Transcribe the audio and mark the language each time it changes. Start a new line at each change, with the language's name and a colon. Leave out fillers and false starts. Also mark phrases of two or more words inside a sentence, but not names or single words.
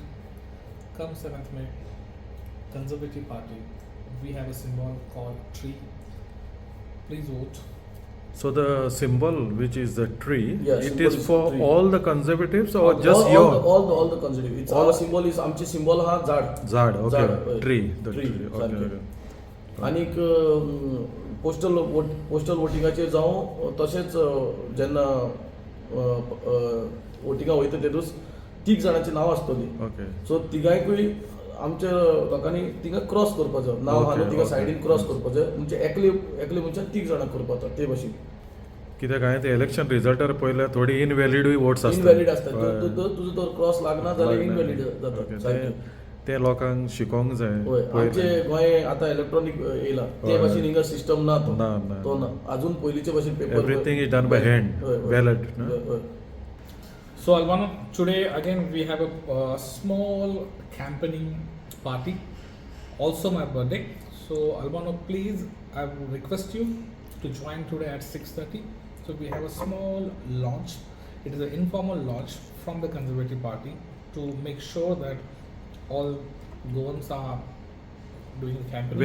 English: Come 7th May, Conservative Party. We have a symbol called tree. Please vote. So the symbol, which is the tree, Yeah, it symbol is is for tree. all the conservatives or just your all the conservative. It's our symbol is
Konkani: आमचे symbol हा झाड
English: Zad, okay, झाड, tree, the tree, tree, okay,
Konkani: सारकें.
English: okay.
Konkani: आनीक पोस्टल वोटिंगाचेर जावं तशेंच जेन्ना वोटिंगा वयता तेदूच तीग जाणांची नांव आसतली
English: Okay.
Konkani: सो तिगांयकूय आमच्या लोकांनी थिंगा क्रॉस करपाचो नांव हा न्हू थिंगा सायडीन क्रॉस करपाचो म्हणजे एकले मनशान तीग जाणां करपाचो ते भाशेन कित्याक हांवें ते इलेक्शन रिजल्टार पळयल्यार थोडी इनवॅलिडूय वोट्स आसतात इनवॅलिड आसता तुजो तो क्रॉस लागना जाल्यार इनवॅलिड जाता सारकें ते लोकांक शिकोवंक जाय होय आमचे गोंय आतां इलेक्ट्रॉनिक येयला ते भाशेन हिंगा सिस्टम ना ना. तो ना अजून पयलींचे भाशेन पेपर
English: everything is done by hand ballot So Albano, today again we have a small campaigning party, also my birthday. So Albano, please, I will request you to join today at 6:30. So we have a small launch. It is an informal launch from the Conservative Party to make sure that all Goans are doing campaigning.